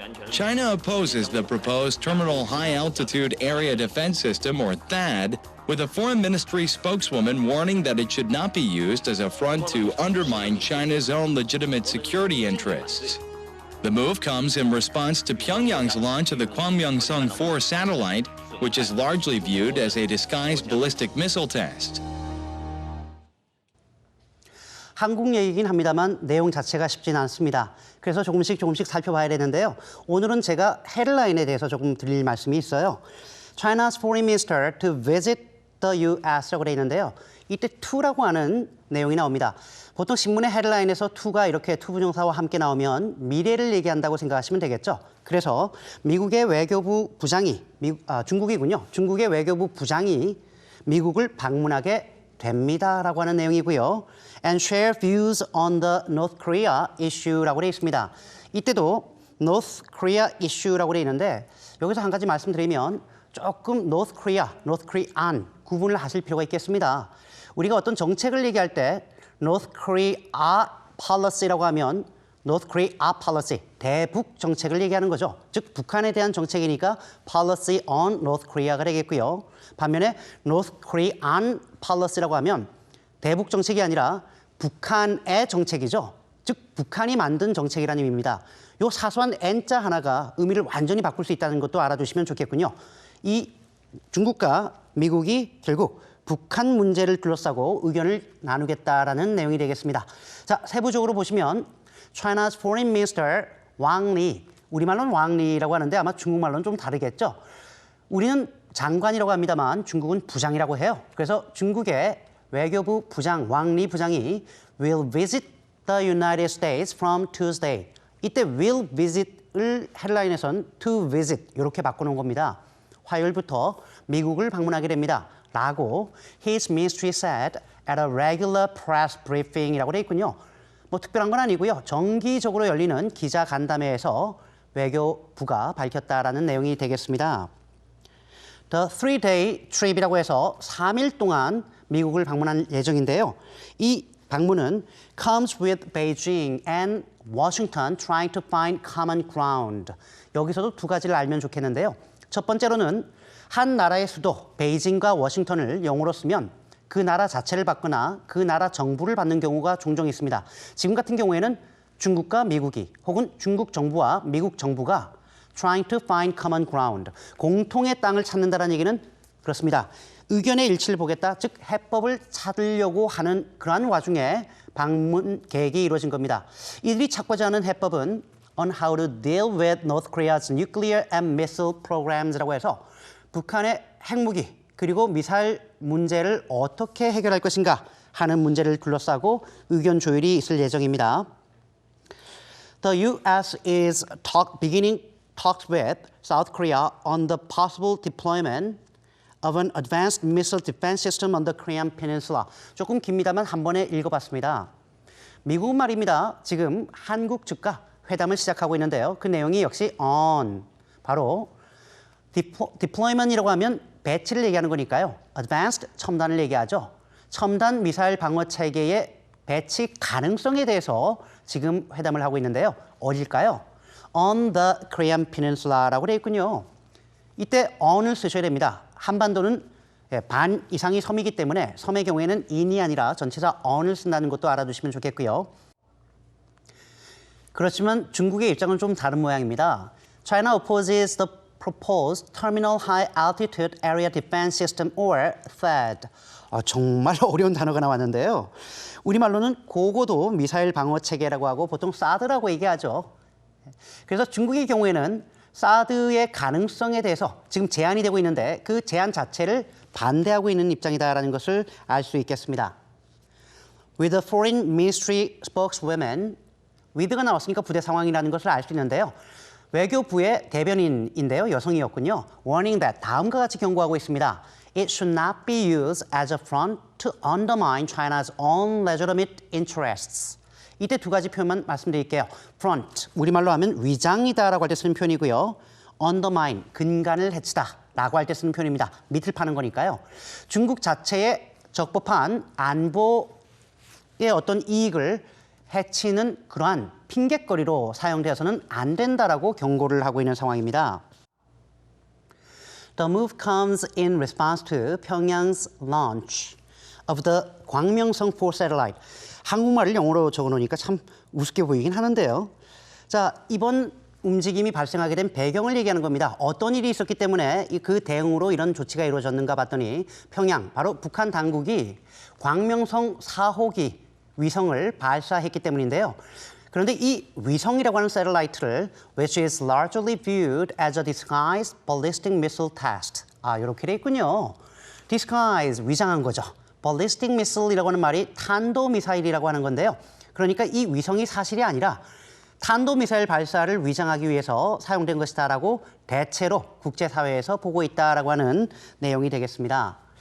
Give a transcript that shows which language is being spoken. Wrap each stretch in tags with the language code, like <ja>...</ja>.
<en>China opposes the proposed Terminal High Altitude Area Defense System, or THAAD, with a foreign ministry spokeswoman warning that it should not be used as a front to undermine China's own legitimate security interests. The move comes in response to Pyongyang's launch of the Kwangmyongsung-4 satellite, which is largely viewed as a disguised ballistic missile test.</en> <ko>한국 얘기긴 합니다만 내용 자체가 쉽지는 않습니다. 그래서 조금씩 살펴봐야 되는데요. 오늘은 제가 헤드라인에 대해서 조금 드릴 말씀이 있어요.</ko> <en>China's foreign minister to visit the U.S.</en> <ko>라고 되어 있는데요. 이때 to라고 하는 내용이 나옵니다. 보통 신문의 헤드라인에서 to가 이렇게 to 부정사와 함께 나오면 미래를 얘기한다고 생각하시면 되겠죠. 그래서 미국의 외교부 부장이, 중국이군요. 중국의 외교부 부장이 미국을 방문하게 됩니다라고 하는 내용이고요.</ko> <en>And share views on the North Korea issue</en> <ko>라고 되어 있습니다. 이때도</ko> <en>North Korea issue</en> <ko>라고 되어 있는데 여기서 한 가지 말씀드리면 조금</ko> <en>North Korean</en> <ko>구분을 하실 필요가 있겠습니다. 우리가 어떤 정책을 얘기할 때</ko> <en>North Korea policy</en> <ko>라고 하면 North Korea policy, 대북 정책을 얘기하는 거죠. 즉 북한에 대한 정책이니까</ko> <en>policy on North Korea</en> <ko>가 되겠고요. 반면에</ko> <en>North Korean policy</en> <ko>라고 하면 대북 정책이 아니라 북한의 정책이죠. 즉 북한이 만든 정책이라는 의미입니다. 요 사소한 N자 하나가 의미를 완전히 바꿀 수 있다는 것도 알아두시면 좋겠군요. 이 중국과 미국이 결국 북한 문제를 둘러싸고 의견을 나누겠다라는 내용이 되겠습니다. 자, 세부적으로 보시면</ko> <en>China's Foreign Minister</en> <ko>왕 리, 우리말로는 왕리라고 하는데 아마 중국말로는 좀 다르겠죠. 우리는 장관이라고 합니다만 중국은 부장이라고 해요. 그래서 중국의 외교부 부장 왕리 부장이</ko> <en>will visit the United States from Tuesday.</en> <ko>이때</ko> <en>will visit</en> <ko>을 헤드라인에선</ko> <en>to visit</en> <ko>이렇게 바꾸는 겁니다. 화요일부터 미국을 방문하게 됩니다. 라고</ko> <en>his ministry said at a regular press briefing</en> <ko>이라고 되어 있군요. 뭐 특별한 건 아니고요. 정기적으로 열리는 기자 간담회에서 외교부가 밝혔다라는 내용이 되겠습니다.</ko> <en>The 3-day trip</en> <ko>이라고 해서 3일 동안 미국을 방문할 예정인데요. 이 방문은</ko> <en>comes with Beijing and Washington trying to find common ground.</en> <ko>여기서도 두 가지를 알면 좋겠는데요. 첫 번째로는 한 나라의 수도 베이징과 워싱턴을 영어로 쓰면 그 나라 자체를 받거나 그 나라 정부를 받는 경우가 종종 있습니다. 지금 같은 경우에는 중국과 미국이 혹은 중국 정부와 미국 정부가</ko> <en>trying to find common ground,</en> <ko>공통의 땅을 찾는다는 얘기는 그렇습니다. 의견의 일치를 보겠다, 즉 해법을 찾으려고 하는 그러한 와중에 방문 계획이 이루어진 겁니다. 이들이 찾고자 하는 해법은</ko> <en>on how to deal with North Korea's nuclear and missile programs</en> <ko>라고 해서 북한의 핵무기 그리고 미사일 문제를 어떻게 해결할 것인가 하는 문제를 둘러싸고 의견 조율이 있을 예정입니다.</ko> <en>The U.S. is beginning talks with South Korea on the possible deployment of an advanced missile defense system on the Korean Peninsula.</en> <ko>조금 깁니다만 한 번에 읽어봤습니다. 미국 말입니다. 지금 한국 측과 회담을 시작하고 있는데요. 그 내용이 역시 on, 바로 deployment이라고 하면 배치를 얘기하는 거니까요. advanced, 첨단을 얘기하죠. 첨단 미사일 방어 체계의 배치 가능성에 대해서 지금 회담을 하고 있는데요. 어딜까요?</ko> <en>On the Korean Peninsula</en> <ko>라고 되어 있군요. 이때 on을 쓰셔야 됩니다. 한반도는 반 이상이 섬이기 때문에 섬의 경우에는 in이 아니라 전체사 on을 쓴다는 것도 알아두시면 좋겠고요. 그렇지만 중국의 입장은 좀 다른 모양입니다.</ko> <en>China opposes the proposed Terminal High Altitude Area Defense System or THAAD.</en> <ko>정말 어려운 단어가 나왔는데요. 우리말로는 고고도 미사일 방어 체계라고 하고 보통 사드라고 얘기하죠. 그래서 중국의 경우에는 사드의 가능성에 대해서 지금 제한이 되고 있는데 그 제한 자체를 반대하고 있는 입장이다라는 것을 알 수 있겠습니다.</ko> <en>With the Foreign Ministry spokeswoman,</en> <ko>with가 나왔으니까 부대 상황이라는 것을 알 수 있는데요. 외교부의 대변인인데요. 여성이었군요.</ko> <en>Warning that</en> <ko>다음과 같이 경고하고 있습니다.</ko> <en>It should not be used as a front to undermine China's own legitimate interests.</en> <ko>이때 두 가지 표현만 말씀드릴게요. front, 우리말로 하면 위장이다라고 할 때 쓰는 표현이고요. undermine, 근간을 해치다 라고 할 때 쓰는 표현입니다. 밑을 파는 거니까요. 중국 자체의 적법한 안보의 어떤 이익을 해치는 그러한 핑곗거리로 사용되어서는 안 된다라고 경고를 하고 있는 상황입니다.</ko> <en>The move comes in response to Pyongyang's launch of the 광명성 4 satellite.</en> <ko>한국말을 영어로 적어놓으니까 참 우습게 보이긴 하는데요. 자, 이번 움직임이 발생하게 된 배경을 얘기하는 겁니다. 어떤 일이 있었기 때문에 그 대응으로 이런 조치가 이루어졌는가 봤더니 평양, 바로 북한 당국이 광명성 4호기 위성을 발사했기 때문인데요. 그런데 이 위성이라고 하는</ko> <en>셀러라이트를 which is largely viewed as a disguised ballistic missile test.</en> <ko>이렇게 돼 있군요. disguise, 위장한 거죠. ballistic missile이라고 하는 말이 탄도미사일이라고 하는 건데요. 그러니까 이 위성이 사실이 아니라 탄도미사일 발사를 위장하기 위해서 사용된 것이다라고 대체로 국제사회에서 보고 있다라고 하는 내용이 되겠습니다.</ko>